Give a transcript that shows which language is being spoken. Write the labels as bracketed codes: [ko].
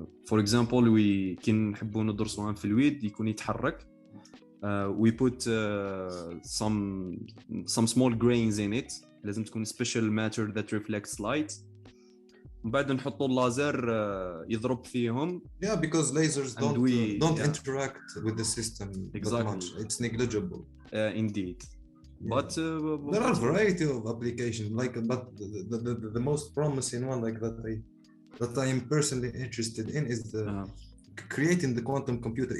[en] For example, [ar] كي نحبوا ندرسوا في الويد يكون يتحرك, [en] we put some small grains in it. [ar] لازم تكون [en] special matter that reflects light. [ar] ومن بعد نحطوا اللازر يضرب فيهم. [en] Because lasers don't interact with the system that much. It's negligible. Indeed. But there are a variety of applications, like, but the most promising one, like that I am personally interested in, is the creating the quantum computer.